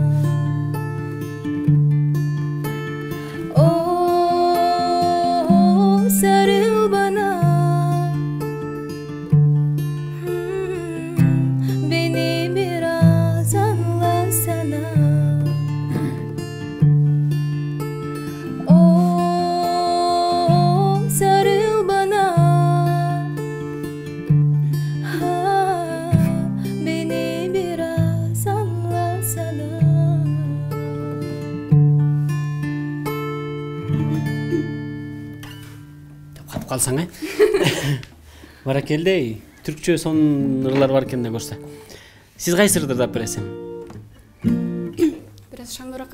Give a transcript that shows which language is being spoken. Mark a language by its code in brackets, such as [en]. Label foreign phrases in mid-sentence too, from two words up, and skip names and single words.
[tr] Oh, sarıl bana, beni biraz anlasana. Oh, sarıl bana, beni biraz anlasana. [ky] Калып калсаң, Баракелде, түркчө сонун ырлар бар экен да көрсө. Сиз кайсы ырды ырдап бересиң? Бираз шаңдыраак ырдайын,